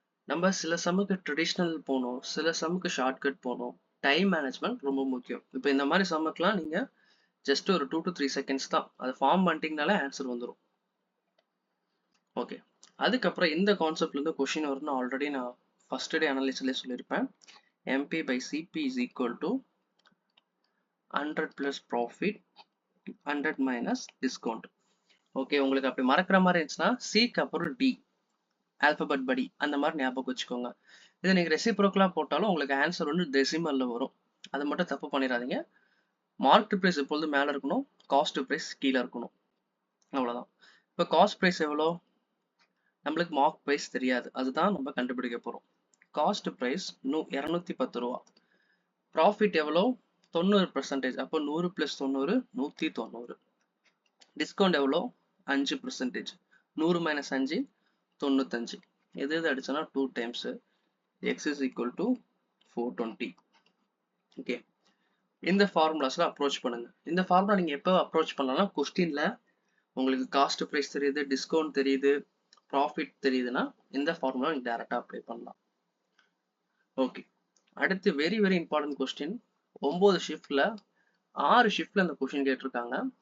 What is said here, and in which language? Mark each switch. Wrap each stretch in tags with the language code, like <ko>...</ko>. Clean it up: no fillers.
<ta>நம்ம சில சம்முக்கு ட்ரெடிஷ்னல் போகணும், சில சம்முக்கு ஷார்ட்கட் போகணும். டைம் மேனேஜ்மெண்ட் ரொம்ப முக்கியம். இப்போ இந்த மாதிரி சம்முக்குலாம் நீங்க ஜஸ்ட் ஒரு 2 to 3 செகண்ட்ஸ் தான் அதை ஃபார்ம் பண்ணிட்டீங்கனாலே ஆன்சர் வந்துடும். ஓகே, அதுக்கப்புறம் இந்த கான்செப்ட்ல இருந்து கொஸ்டின் வரும்னு ஆல்ரெடி நான் ஃபர்ஸ்ட் டே அனாலிசிஸ்லேயே சொல்லியிருப்பேன்.</ta> <en>MP by CP is equal to 100 plus profit 100 minus discount.</en> <ta>Okay, உங்களுக்கு அப்படி மறக்கிற மாதிரி இருந்துச்சுன்னா சிக்கு அப்புறம் டி ஆல்பபெட் படி அந்த மாதிரி ஞாபகம் வச்சுக்கோங்க. இதை நீங்க ரெசிப்ரோக்கலா போட்டாலும் உங்களுக்கு ஆன்சர் வந்து டெசிமல்ல வரும். அதை மட்டும் தப்பு பண்ணிடாதீங்க. மார்க்ட் பிரைஸ் எப்பொழுது மேல இருக்கணும், காஸ்ட் பிரைஸ் கீழே இருக்கணும், அவ்வளவுதான். இப்போ காஸ்ட் பிரைஸ் எவ்வளோ, நம்மளுக்கு மார்க் பிரைஸ் தெரியாது, அதுதான் நம்ம கண்டுபிடிக்க போறோம். காஸ்ட் பிரைஸ் 210 ரூபா. ப்ராஃபிட் எவ்வளோ, 90%. அப்போ 100 + 90 190. டிஸ்கவுண்ட் எவ்வளோ, 5%. 100 - 5 95. எது அடிச்சோன்னா</ta> <en>2 times x is equal to 420.</en> <ta>Okay, இந்த ஃபார்முலாஸ்ல அப்ரோச் பண்ணுங்க. இந்த ஃபார்முலா நீங்க எப்போ அப்ரோச் பண்ணலாம்னா, கொஸ்டின்ல உங்களுக்கு காஸ்ட் பிரைஸ் தெரியுது, டிஸ்கவுண்ட் தெரியுது, ப்ராஃபிட் தெரியுதுன்னா இந்த ஃபார்முலா நீங்க டைரக்டா அப்ளை பண்ணலாம். ஓகே, அடுத்து வெரி வெரி இம்பார்ட்டன்ட் கொஸ்டின். 9 ஷிஃப்ட்ல 6 ஷிஃப்ட்ல இந்த கொஸ்டின் கேட்டிருக்காங்க.</ta>